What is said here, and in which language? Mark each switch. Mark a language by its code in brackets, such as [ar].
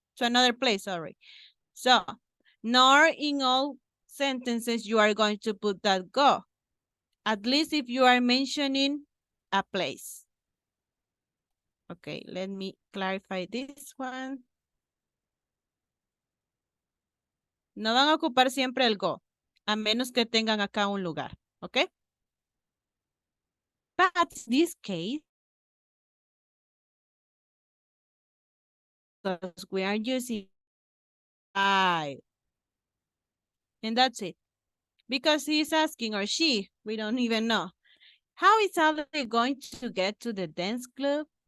[en] To another place, sorry. So, nor in all sentences you are going to put that go. At least if you are mentioning a place. Okay, let me clarify this one. [es] No van a ocupar siempre el go, a menos que tengan acá un lugar, ¿ok? [en] But in this case, because we are using I, and that's it. Because he's asking, or she, we don't even know. How is Ali going to get to the dance club?